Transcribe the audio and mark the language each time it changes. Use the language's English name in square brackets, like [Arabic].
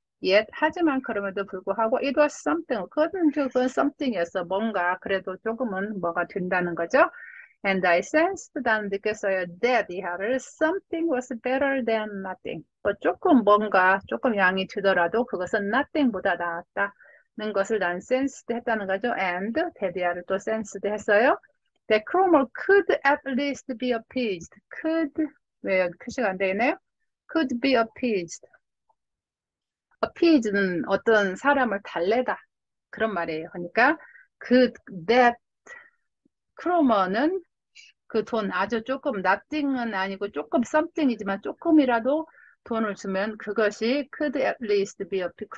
[English] Yet, [Korean] 하지만 그럼에도 불구하고 [English] it was something. [Korean] 그건 something이었어. 뭔가 그래도 조금은 뭐가 된다는 거죠. [English] And I sensed, [Korean] 나는 느꼈어요. [English] that 이하를 something was better than nothing. [Korean] 조금 양이 되더라도 그것은 nothing보다 나았다는 것을 난 sensed 했다는 거죠. And that 이하를 또 sensed 했어요. [English] That Cromwell could at least be appeased. [Korean] could, 왜 여기 표시가 안 되네요? could be appeased. appease는 어떤 사람을 달래다. 그런 말이에요. 그러니까 that 크로머는 그 돈 아주 조금 nothing은 아니고 조금 something이지만 조금이라도 돈을 주면 그것이 could at least be appeased.